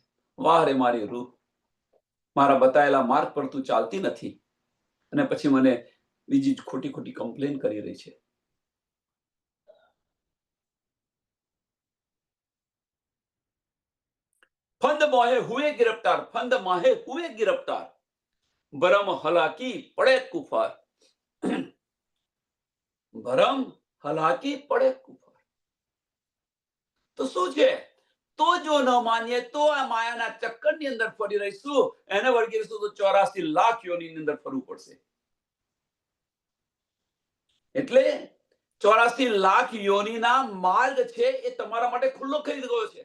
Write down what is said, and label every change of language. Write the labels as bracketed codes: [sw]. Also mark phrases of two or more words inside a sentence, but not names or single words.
[gu] વાહ રે મારી રૂહ, મારા બતાયેલા માર્ગ પર તું ચાલતી નથી અને પછી મને બીજી ખોટી ખોટી કમ્પ્લેન કરી રહી છે. [hi] फंद मोहे हुए गिरफ्तार, फंद माहे हुए गिरफ्तार, भरम हलाकी पड़े कुफार, भरम हलाकी पड़े कुफार. [gu] તો શું છે? તો જો ન માનીએ તો આ માયાના ચક્કરની અંદર ફરી રહીશું, એને વળગીશું તો 84 લાખ યોનિની અંદર ફરવું પડશે. એટલે 84 લાખ યોનિના માર્ગ છે એ તમારા માટે ખુલ્લો થઈ ગયો છે.